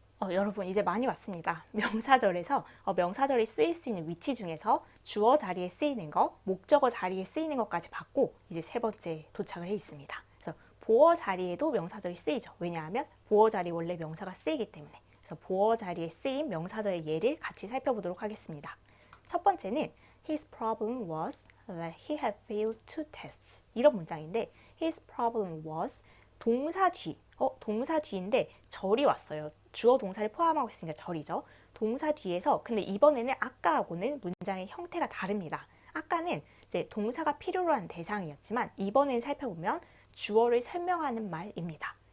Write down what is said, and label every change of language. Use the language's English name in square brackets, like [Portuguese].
[Korean] 여러분 이제 많이 왔습니다. 명사절에서 명사절이 쓰일 수 있는 위치 중에서 주어 자리에 쓰이는 거, 목적어 자리에 쓰이는 것까지 봤고 이제 세 번째 도착을 해 있습니다. 그래서 보어 자리에도 명사절이 쓰이죠. 왜냐하면 보어 자리 원래 명사가 쓰이기 때문에. 그래서 보어 자리에 쓰인 명사절의 예를 같이 살펴보도록 하겠습니다. 첫 번째는 [English] His problem was that he had failed two tests. [Korean] 이런 문장인데 [English] His problem was [Korean] 동사 뒤, 동사 뒤인데 절이 왔어요. 주어 동사를 포함하고 있으니까 절이죠. 동사 뒤에서 근데 이번에는 아까하고는 문장의 형태가 다릅니다. 아까는 이제 동사가 필요로 한 대상이었지만 이번엔 살펴보면 주어를 설명하는 말입니다.